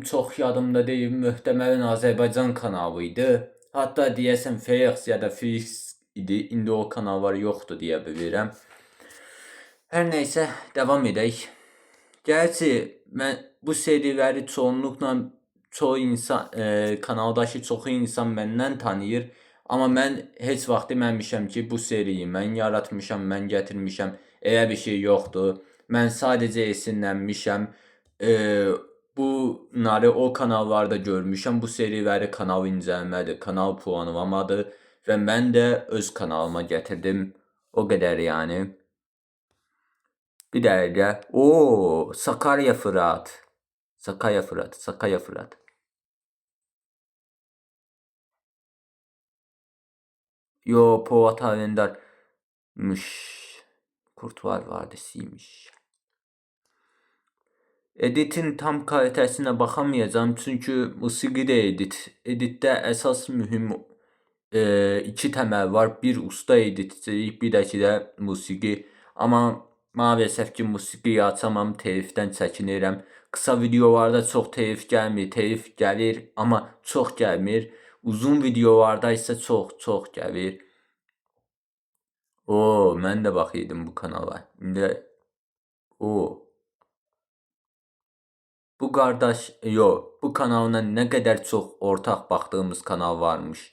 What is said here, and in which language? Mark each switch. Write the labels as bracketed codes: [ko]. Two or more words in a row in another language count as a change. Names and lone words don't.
[tr] Çok yadımda değil. Muhtemelen Azerbaycan kanalıydı. Hatta diyesem FX ya da Fix idi. [az] İndi o kanallar [tr] yoktu diye [az] bilirəm. [tr] Her neyse devam [az] edək. Gerçi mən bu seriləri [tr] çoğunlukla çoğu insan [az] kanaldakı çoxu insan məndən tanıyır. Amma mən heç vaxt deməmişəm ki, bu seriyi mən yaratmışam, mən gətirmişəm. Elə bir şey yoxdur. Mən sadəcə esinlənmişəm. E, Bunları o kanallarda görmüşəm. Bu seriləri kanal incələmədir, kanal puanlamadır və mən də öz kanalıma gətirdim. O qədər yəni. [tr] Bir dakika. Oo, Sakarya Fırat. Sakarya Fırat. Sakarya Fırat. Yo, Polat Alemdar'mış. Kurtlar Vadisi'ymiş. Editin tam kalitesine bakamayacağım çünkü musiki de edit. Editte esas mühim iki temel var. Bir usta editçilik, bir de musiki. Ama maalesef ki musiqiyi açamam, [az] telifdən çəkinirəm. Kısa videolarda çox telif gəlmir, telif gəlir, amma çox gəlmir. Uzun videolarda isə çox gəlir. Oo, mən də baxıydım bu kanala. İndi bu qardaş, bu kanalına nə qədər çox ortaq baxdığımız kanal varmış.